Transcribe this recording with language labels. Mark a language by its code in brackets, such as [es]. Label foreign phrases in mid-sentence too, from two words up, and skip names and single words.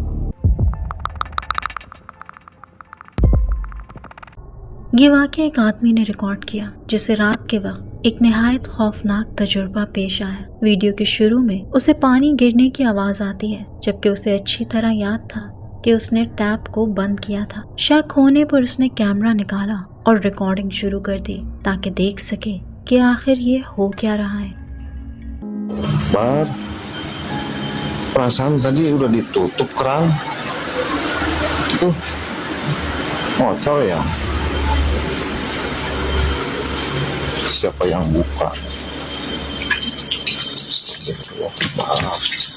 [hi] ये वाकया एक आदमी ने रिकॉर्ड किया जिसे रात के वक्त एक निहायत खौफनाक तजुर्बा पेश आया। वीडियो के शुरू में उसे पानी गिरने की आवाज आती है, जबकि उसे अच्छी तरह याद था कि उसने टैप को बंद किया था। शक होने पर उसने कैमरा निकाला और रिकॉर्डिंग शुरू कर दी ताकि देख सके कि आखिर ये हो क्या रहा है। [id] Bar, perasaan tadi udah ditutup keran. Tuh, ngocor ya. Siapa yang buka? Maaf.